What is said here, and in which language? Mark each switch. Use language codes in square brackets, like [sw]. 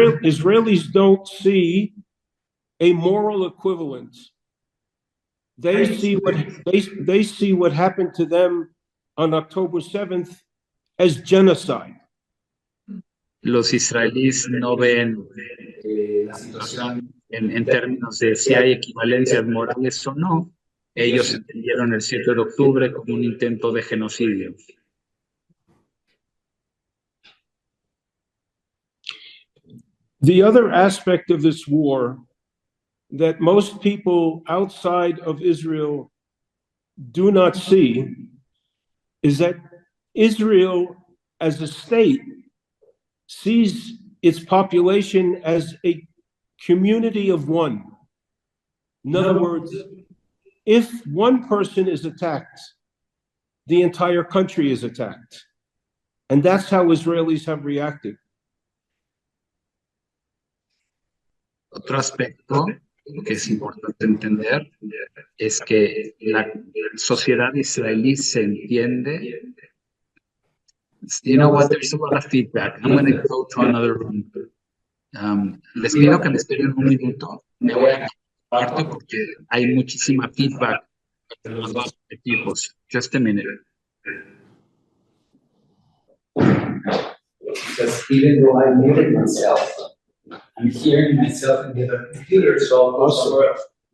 [en] Israelis don't see a moral equivalence. They see what happened to them on October 7th as genocide. [es] Los israelíes no ven la situación en términos de si hay equivalencias morales o no. Ellos entendieron el 7 de octubre como un intento de genocidio. [en] The other aspect of this war that most people outside of Israel do not see is that Israel as a state sees its population as a community of one. In other words, if one person is attacked, the entire country is attacked. And that's how Israelis have reacted. [es] Otro aspecto que es importante entender es que la sociedad israelí se entiende. [en] You know what? There's a lot of feedback. I'm going to go to another room. [es] Les pido que me esperen un minuto. Me voy a parte porque hay muchísima feedback de los dos equipos. [en] Just a minute. Because even though I muted myself, I'm hearing myself in the other computer, so I'll go somewhere else.